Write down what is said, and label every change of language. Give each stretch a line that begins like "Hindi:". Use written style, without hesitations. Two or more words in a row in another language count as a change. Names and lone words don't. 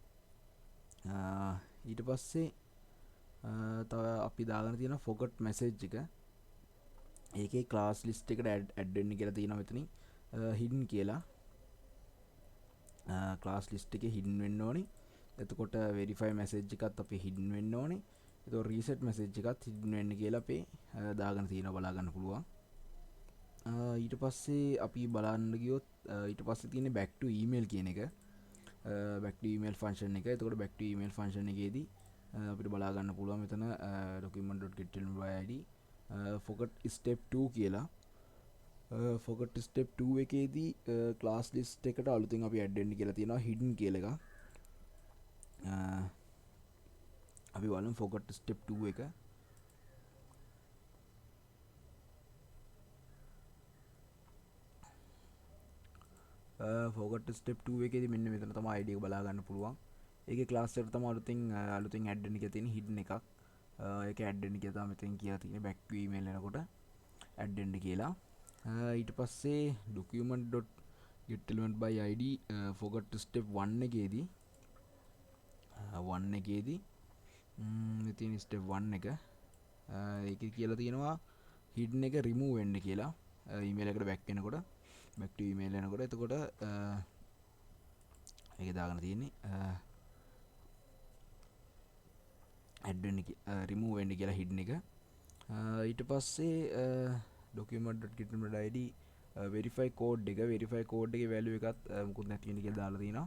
Sinhala: ඊට පස්සේ තව අපි දාගෙන තියෙන
English: forgot message
Sinhala: එක ඒකේ
English: class list
Sinhala: එකට add වෙන්න කියලා තියෙනවා මෙතනින් hidden කියලා
English: class list
Sinhala: එකේ hidden වෙන්න ඕනේ. එතකොට verify message එකත් අපි hidden වෙන්න ඕනේ. එතකොට reset message එකත් hidden වෙන්න කියලා අපි දාගෙන තියෙනවා බලා ගන්න පුළුවන්. ඊට පස්සේ අපි බලන්න ගියොත් ඊට පස්සේ තියෙන්නේ
English: back to email
Sinhala: කියන එක.
English: back to email function
Sinhala: එක. එතකොට
English: back to email function
Sinhala: එකේදී අපිට බලා ගන්න පුළුවන් මෙතන
English: document.getID forgot step 2
Sinhala: කියලා.
English: forgot step 2
Sinhala: එකේදී
English: class list
Sinhala: එකට අලුතෙන් අපි add වෙන්න කියලා තියෙනවා hidden කියලා එකක්. අපි බලමු
English: forgot step 2
Sinhala: එක.
English: forgot step 2
Sinhala: එකේදී මෙන්න මෙතන තමයි ID එක බලා ගන්න පුළුවන්. ඒකේ class එකට තමයි අලුතෙන් add වෙන්න කියලා තියෙන hidden එකක්. ඒක add වෙන්න කියලා තමයි මෙතෙන් කියලා තියෙන්නේ
English: back to email
Sinhala: එනකොට add වෙන්න කියලා. ඊට පස්සේ
English: document.getElement by ID forgot step 1
Sinhala: එකේදී ඉතින් step 1 එක ඒකේ කියලා තියෙනවා hidden එක remove වෙන්න කියලා email එකට back වෙනකොට
English: back to email
Sinhala: එනකොට එතකොට ඒකේ දාගෙන තියෙන්නේ add වෙන්න remove වෙන්න කියලා hidden එක. ඊට පස්සේ
English: document.getID verify code
Sinhala: එකේ value එකත් මුකුත් නැති වෙන්න කියලා දාලා තියෙනවා.